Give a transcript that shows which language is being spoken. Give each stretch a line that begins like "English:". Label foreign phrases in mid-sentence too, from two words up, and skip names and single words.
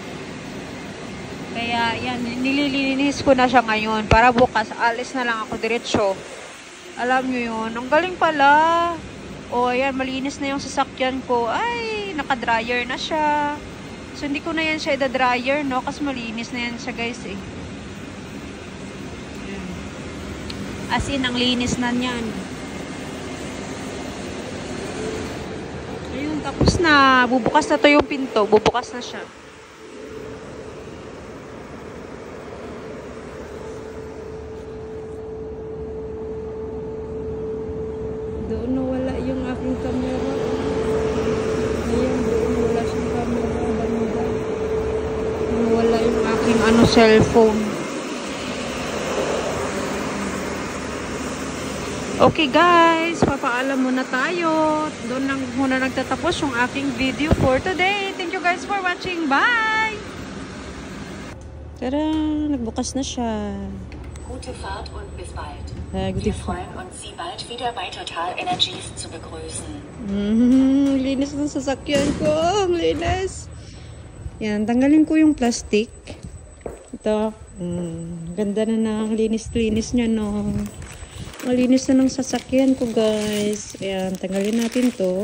Filipino: Kaya yan, nililinis ko na siya ngayon. Para bukas, alis na lang ako diretso. Alam nyo yun, ang galing pala. O, ayan, malinis na yung sasakyan ko. Ay, naka-dryer na siya. So, hindi ko na yan siya ida-dryer, no? Kasi malinis na yan siya, guys, eh.
English: As in,
Filipino: ang linis na niyan. Ayun, tapos na. Bubukas na to yung pinto. Bubukas na siya. Doon nawala yung aking camera. Ayan, doon wala siyang camera. Banda. Nawala yung aking cellphone. Okay guys, papaalam muna tayo. Doon lang muna nagtatapos yung aking video
English: for today. Thank you guys for watching. Bye!
Filipino: Tara, nagbukas na siya.
German: Gute Fahrt und bis bald. Wir freuen uns, Sie bald wieder bei Total Energies zu begrüßen.
Filipino: Linis ng sasakyan ko. Ang linis. Yan, tanggalin ko yung plastic. Ito. Ganda na ng linis-linis niya, no. Ang linis na ng sasakyan ko, guys. Ayan, tanggalin natin to.